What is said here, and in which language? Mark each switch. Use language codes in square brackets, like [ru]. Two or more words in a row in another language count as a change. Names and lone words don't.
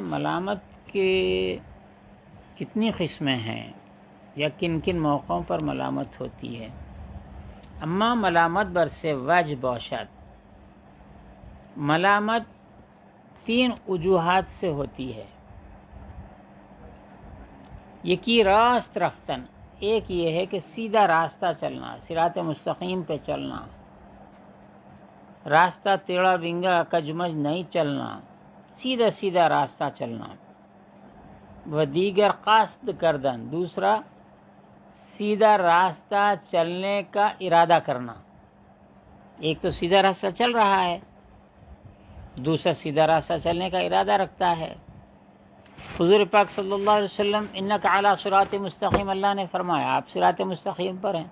[ur] ملامت کے کتنی قسمیں ہیں یا کن کن موقعوں پر ملامت ہوتی ہے؟ [fa] اما ملامت برسے وجہ باشد، [ur] ملامت 3 وجوہات سے ہوتی ہے۔ [fa] یکی راست رفتن، [ur] ایک یہ ہے کہ سیدھا راستہ چلنا، صراط مستقیم پہ چلنا، راستہ ٹیڑھا بنگا کجمج نہیں چلنا، سیدھا راستہ چلنا۔ [fa] و دیگر قصد کردن، [ur] دوسرا سیدھا راستہ چلنے کا ارادہ کرنا۔ ایک تو سیدھا راستہ چل رہا ہے، دوسرا سیدھا راستہ چلنے کا ارادہ رکھتا ہے۔ حضور پاک صلی اللہ علیہ وسلم [ar] انک علی صراط مستقیم، [ur] اللہ نے فرمایا آپ صراط مستقیم پر ہیں۔